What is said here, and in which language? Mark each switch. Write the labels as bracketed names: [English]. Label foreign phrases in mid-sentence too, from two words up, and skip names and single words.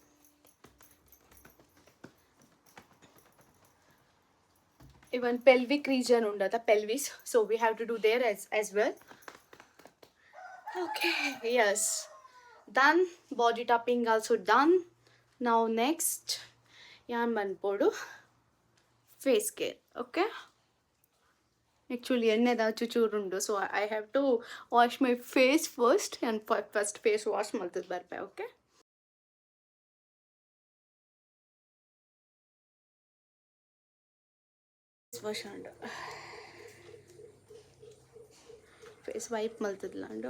[English] Even pelvic region undata pelvis, so we have to do there as well. Okay, yes, done. Body tapping also done. Now next yan manpodu face care. Okay, ಆ್ಯಕ್ಚುಲಿ [Tulu] ಎಣ್ಣೆದ ಚೂರುಂಡು, [English] so I have to wash my face first and first face wash [Tulu] ಮಾಡ್ತದೆ ಬರ್ಪೆ. [English] ಓಕೆ, ವಾಶ್ ಅಂಡು face wipe ಮಲ್ತದ್ಲ ಅಂಡ್.